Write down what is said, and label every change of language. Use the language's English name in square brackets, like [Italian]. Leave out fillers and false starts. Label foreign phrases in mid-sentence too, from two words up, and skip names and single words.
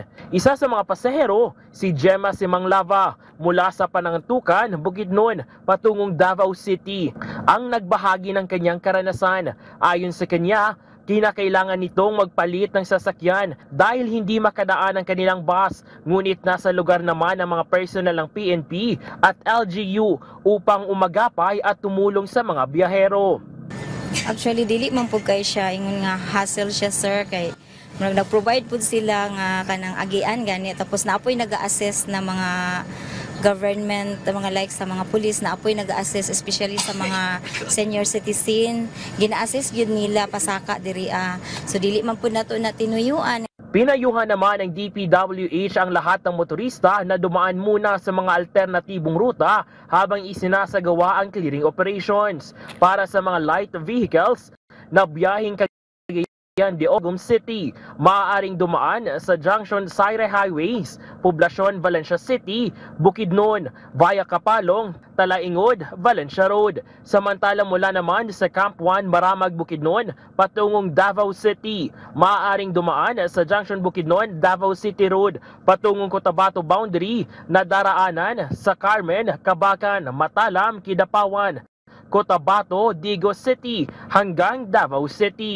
[Filipino] Isa sa mga pasahero, si Gemma Simanglava mula sa Panantukan, Bukidnon, patungong Davao City, ang nagbahagi ng kanyang karanasan. Ayon sa kanya, kinakailangan nitong magpalit ng sasakyan dahil hindi makadaan ang kanilang bus, ngunit nasa lugar naman ang mga personal ng PNP at LGU upang umagapay at tumulong sa mga biyahero. [Cebuano] Actually, dili man po kay siya, ingon nga hassle siya sir, kay nag-provide po sila nga kanang agian gani, tapos naapoy nag-a-assess na mga government, mga like sa mga pulis na apoy nag-a-assess especially sa mga [English] senior citizen, [Cebuano] gina-assess yun nila pasaka diri so dili man po nato na tinuyuan. [Filipino] Pinayuhan naman ng DPWH ang lahat ng motorista na dumaan muna sa mga alternatibong ruta habang isinasagawa ang [English] clearing operations. [Filipino] Para sa mga [English] light vehicles [Filipino] na biyaheng Cagayan de Oro City, maaaring dumaan sa Junction Sayre Highways, Poblacion Valencia City, Bukidnon, via Kapalong, Talaingod, Valencia Road. Samantala mula naman sa Camp 1 Maramag, Bukidnon, patungong Davao City, maaaring dumaan sa Junction Bukidnon, Davao City Road, patungong Cotabato boundary na daraanan sa Carmen, Cabacan, Matalam, Kidapawan, Cotabato, Digo City hanggang Davao City.